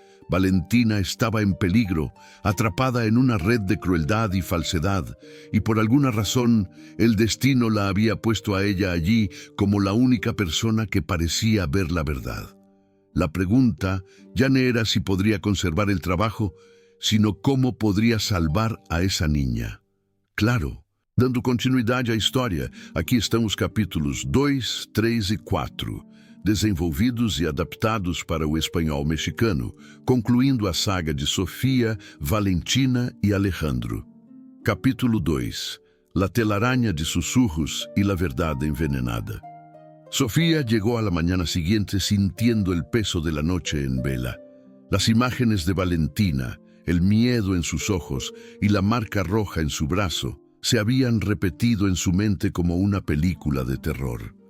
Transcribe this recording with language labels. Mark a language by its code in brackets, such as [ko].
[es] Valentina estaba en peligro, atrapada en una red de crueldad y falsedad, y por alguna razón el destino la había puesto a ella allí como la única persona que parecía ver la verdad. La pregunta ya no era si podría conservar el trabajo, sino cómo podría salvar a esa niña. [pt] Claro, dando continuidade à história, aqui estão os capítulos 2, 3 e 4, desenvolvidos e adaptados para o espanhol mexicano, concluindo a saga de Sofía, Valentina e Alejandro. [es] Capítulo 2. La telaraña de susurros y la verdad envenenada. Sofía llegó a la mañana siguiente sintiendo el peso de la noche en vela. Las imágenes de Valentina, el miedo en sus ojos y la marca roja en su brazo se habían repetido en su mente como una película de terror.